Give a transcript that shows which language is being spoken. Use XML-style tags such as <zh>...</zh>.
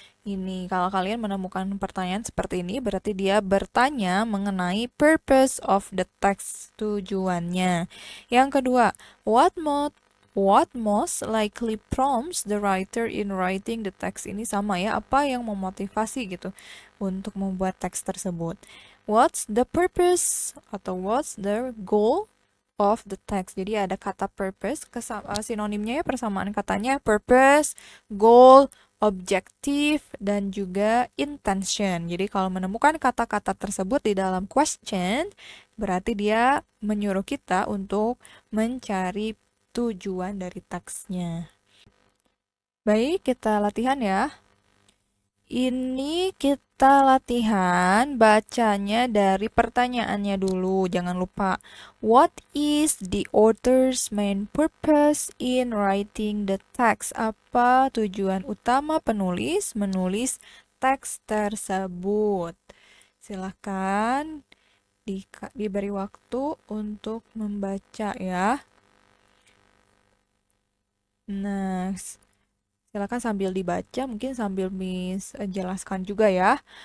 <id>Ini kalau kalian menemukan pertanyaan seperti ini berarti dia bertanya mengenai</id> <en>purpose of the text,</en> <id>tujuannya. Yang kedua,</id> <en>what most likely prompts the writer in writing the text.</en> <id>Ini sama ya, apa yang memotivasi gitu untuk membuat teks tersebut.</id> <en>What's the purpose atau what's the goal of the text.</en> <id>Jadi ada kata purpose, sinonimnya ya, persamaan katanya purpose, goal, objektif, dan juga intention. Jadi kalau menemukan kata-kata tersebut di dalam question, berarti dia menyuruh kita untuk mencari tujuan dari teksnya. Baik, kita latihan ya. Ini kita latihan bacanya dari pertanyaannya dulu. Jangan lupa.</id> <en>What is the author's main purpose in writing the text?</en> <id>Apa tujuan utama penulis menulis teks tersebut? Silahkan diberi waktu untuk membaca ya. Nah, silakan sambil dibaca, mungkin sambil Miss jelaskan juga ya.</id>